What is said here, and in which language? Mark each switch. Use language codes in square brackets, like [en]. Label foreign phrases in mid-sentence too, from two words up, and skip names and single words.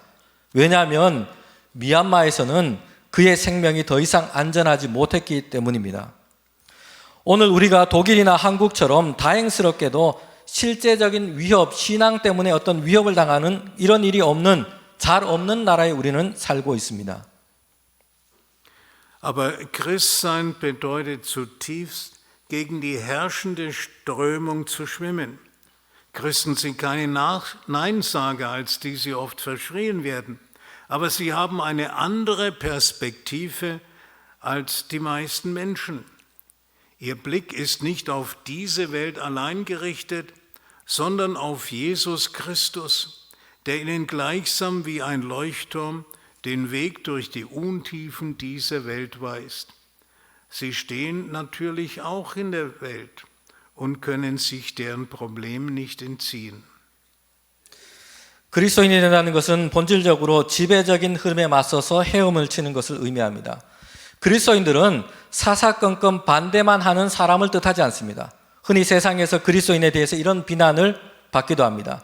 [ko] 왜냐하면 미얀마에서는 그의 생명이 더 이상 안전하지 못했기 때문입니다. 오늘 우리가 독일이나 한국처럼 다행스럽게도 실제적인 위협, 신앙 때문에 어떤 위협을 당하는 이런 일이 잘 없는 나라에 우리는 살고 있습니다. [de] Aber Christsein bedeutet zutiefst, gegen die herrschende Strömung zu schwimmen. Christen sind keine Neinsager, als die sie oft verschrien werden, aber sie haben eine andere Perspektive als die meisten Menschen. Ihr Blick ist nicht auf diese Welt allein gerichtet, sondern auf Jesus Christus, der ihnen gleichsam wie ein Leuchtturm den Weg durch die Untiefen dieser Welt weist. Sie stehen natürlich auch in der Welt und können sich deren Problemen nicht entziehen. [ko] 그리스도인이 된다는 것은 본질적으로 지배적인 흐름에 맞서서 헤엄을 치는 것을 의미합니다. 그리스도인들은 사사건건 반대만 하는 사람을 뜻하지 않습니다. 흔히 세상에서 그리스도인에 대해서 이런 비난을 받기도 합니다.